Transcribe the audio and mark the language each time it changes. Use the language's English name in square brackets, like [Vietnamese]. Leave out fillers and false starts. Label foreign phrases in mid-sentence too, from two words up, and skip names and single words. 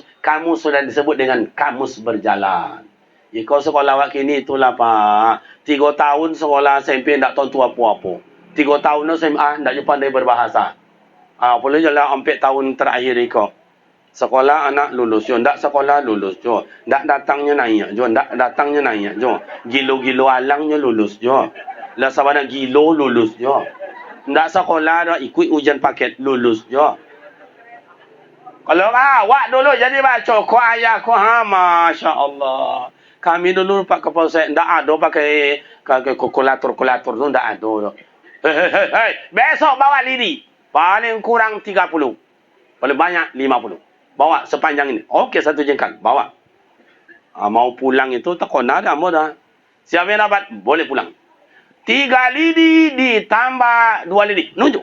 [Indonesian] Kamu sudah disebut dengan kamus berjalan. [Minangkabau] Kau sekolah awak kini itulah Pak. [Indonesian] 3 tahun sekolah SMP tak tahu apa-apa. 3 tahun SMA tak pandai berbahasa. [Minangkabau] Boleh jalan 4 tahun terakhir iko. Sekolah anak lulus jo, ndak sekolah lulus jo. Ndak datangnya naik jo, ndak datangnya naik jo. Gilo-gilo alangnya lulus jo. Lah sabana gilo lulus jo. Ndak sekolah dah ikut ujian paket lulus jo. Kalau awak dulu jadi baca ko ayah ko masya-Allah. Kami dulu Pak Kapolsek ndak ada pakai kalkulator tu ndak ada. [Indonesian] Hei, besok bawa lidi. Paling kurang 30. Paling banyak 50. Bawa sepanjang ini. Okey, 1 jengkal. Bawa. Mau pulang itu tak kena dah. Siapa yang dapat? Boleh pulang. 3 lidi ditambah 2 lidi. Nunjuk.